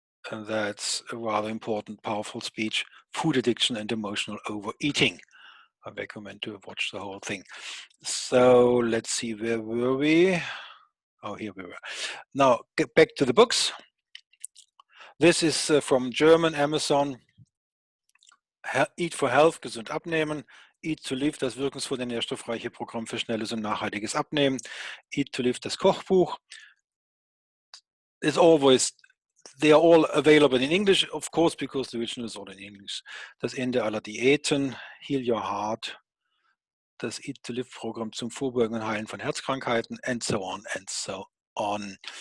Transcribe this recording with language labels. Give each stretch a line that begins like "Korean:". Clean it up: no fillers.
English: And that's a rather important, powerful speech, food addiction and emotional overeating. I recommend to watch the whole thing. So let's see, where were we? Oh, here we were. Now, get back to the books. This is from German, Amazon. Eat for Health,
German: gesund abnehmen. Eat to Live, das wirkungsvolle nährstoffreiche Programm für schnelles und nachhaltiges Abnehmen.
English: Eat to Live,
German: das Kochbuch.
English: It's always, they are all available in English, of course, because the original is all in English.
German: Das Ende aller Diäten, Heal Your Heart, das Eat to Live Programm zum Vorbeugen und Heilen von Herzkrankheiten,
English: and so on and so on.